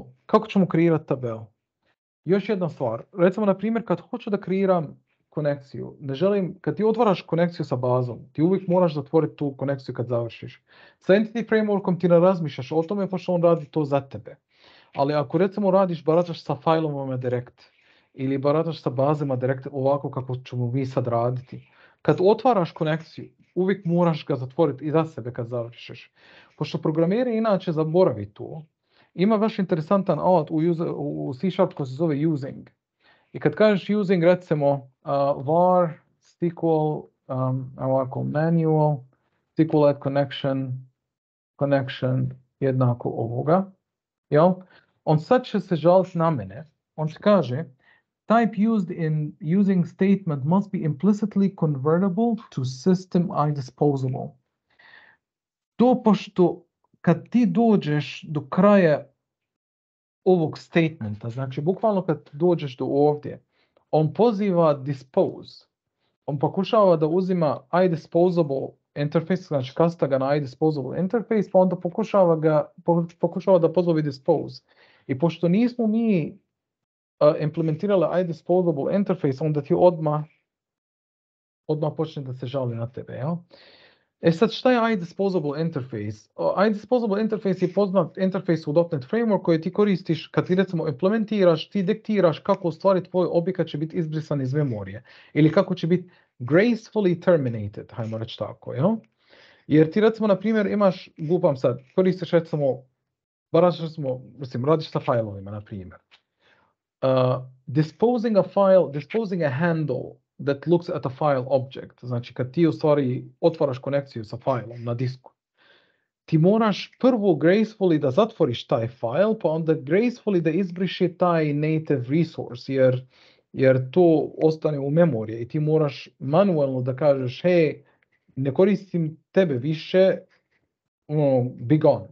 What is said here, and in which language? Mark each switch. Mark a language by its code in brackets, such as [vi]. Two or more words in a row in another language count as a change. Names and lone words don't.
[bs] Kako ćemo kreirati tabel? Još jedna stvar. Recimo, na primjer, kad hoću da kreiram konekciju, kad ti otvaraš konekciju sa bazom, ti uvijek moraš zatvoriti tu konekciju kad završiš. Sa Entity Frameworkom ti ne razmišljaš o tome, pošto on radi to za tebe. Ali ako recimo barataš sa fajlovima direkt, ili barataš sa bazama direkt ovako kako ćemo mi sad raditi, kad otvaraš konekciju, uvijek moraš ga zatvoriti i za sebe kad završiš. Pošto programeri inače zaboravi to, ima baš interesantan alat u C# koji se zove using. I kad kažeš using, recimo var SQL, ovako manual, SQL [en] add connection [bs] jednako ovoga. Jel? On sad će se žaliti na mene. On će kaže, [en] type used in using statement must be implicitly convertible to system disposable. [bs] To pošto kad ti dođeš do kraja ovog statementa, znači bukvalno kad dođeš do ovdje, on poziva dispose. On pokušava da uzima [en] disposable interface, [bs] znači kasta ga na [en] disposable interface, [bs] pa onda pokušava da pozove dispose. I pošto nismo mi implementirali [en] disposable interface, [bs] onda ti odmah počne da se žali na tebe. Ja? Sad šta je [en] disposable interface? Disposable interface [bs] je poznat interface u .NET Framework koji ti koristiš kad ti recimo implementiraš, ti diktiraš kako u stvari tvoj objekat će biti izbrisan iz memorije. Ili kako će biti [en] gracefully terminated, [bs] hajmo reći tako. Ja? Jer ti recimo, na primjer, imaš, gupam sad, koristiš recimo, radiš sa failovima, na primjer. [en] Disposing a handle that looks at a file object, [bs] znači kad ti u stvari otvaraš konekciju sa failom na disku, ti moraš prvo gracefully da zatvoriš taj file, pa onda gracefully da izbriše taj [en] native resource, [bs] jer to ostane u memoriji i ti moraš manualno da kažeš, hej, ne koristim tebe više, [en] be gone.